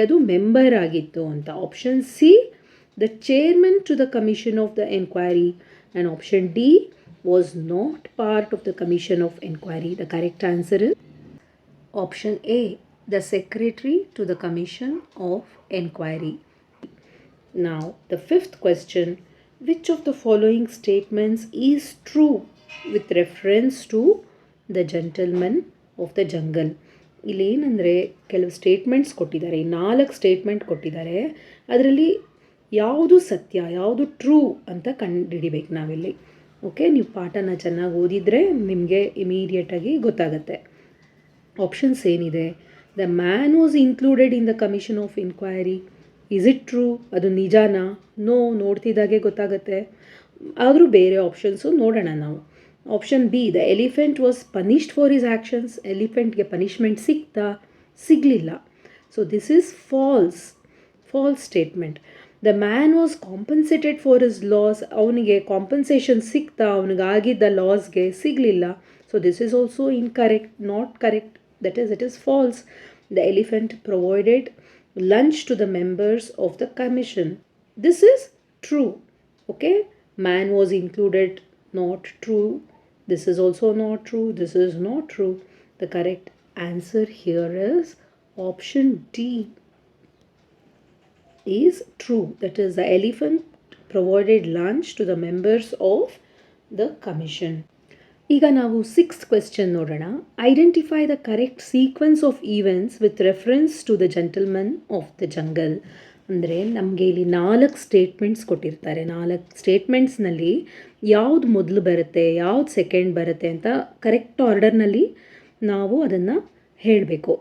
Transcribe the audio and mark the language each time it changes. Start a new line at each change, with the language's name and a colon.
Kannada: ಅದು ಮೆಂಬರ್ ಆಗಿತ್ತು ಅಂತ.
English: Option C the chairman to the commission of the enquiry. And option D was not part of the commission of enquiry. The correct answer is option A the secretary to the commission of enquiry. Now the fifth question. Which of the following statements is true with reference to The Gentleman of the Jungle?
Kannada: ಇಲ್ಲೇನೆಂದರೆ ಕೆಲವು statements ಕೊಟ್ಟಿದ್ದಾರೆ. 4 statement ಕೊಟ್ಟಿದ್ದಾರೆ. ಅದರಲ್ಲಿ ಯಾವುದು ಸತ್ಯ, ಯಾವುದು true ಅಂತ ಕಂಡುಹಿಡಿಬೇಕು ನಾವಿಲ್ಲಿ. ಓಕೆ, ನೀವು ಪಾಠನ ಚೆನ್ನಾಗಿ ಓದಿದರೆ ನಿಮಗೆ ಇಮಿಡಿಯೇಟಾಗಿ ಗೊತ್ತಾಗುತ್ತೆ. ಆಪ್ಷನ್ಸ್ ಏನಿದೆ?
English: The man was included in the commission of inquiry. Is it true?
Kannada: ಅದು ನಿಜಾನಾ? ನೋ, ನೋಡ್ತಿದ್ದಾಗೆ ಗೊತ್ತಾಗುತ್ತೆ. ಆದರೂ ಬೇರೆ ಆಪ್ಷನ್ಸು ನೋಡೋಣ ನಾವು.
English: Option B, the elephant was punished for his actions.
Kannada: ಎಲಿಫೆಂಟ್ಗೆ punishment ಸಿಗ್ತಾ? ಸಿಗಲಿಲ್ಲ.
English: So this is false statement. The man was compensated for his loss.
Kannada: ಅವನಿಗೆ ಕಾಂಪನ್ಸೇಷನ್ ಸಿಗ್ತಾ? ಅವನಿಗಾಗಿದ್ದ ಲಾಸ್ಗೆ ಸಿಗಲಿಲ್ಲ.
English: So this is also incorrect, not correct. That is, it is false. The elephant provided lunch to the members of the commission. This is true. Okay, man was included. Not true. This is also not true. This is not true. The correct answer here is option D is true. That is, the elephant provided lunch to the members of the commission.
Kannada: ಈಗ ನಾವು 6th question ನೋಡೋಣ.
English: Identify the correct sequence of events with reference to the gentleman of the jungle.
Kannada: ಅಂದರೆ ನಮಗೆ ಇಲ್ಲಿ 4 statements ಕೊಟ್ಟಿರ್ತಾರೆ. 4 ಸ್ಟೇಟ್ಮೆಂಟ್ಸ್ನಲ್ಲಿ ಯಾವುದು ಮೊದಲು ಬರುತ್ತೆ, ಯಾವುದು ಸೆಕೆಂಡ್ ಬರುತ್ತೆ ಅಂತ ಕರೆಕ್ಟ್ ಆರ್ಡರ್ನಲ್ಲಿ ನಾವು ಅದನ್ನು ಹೇಳಬೇಕು.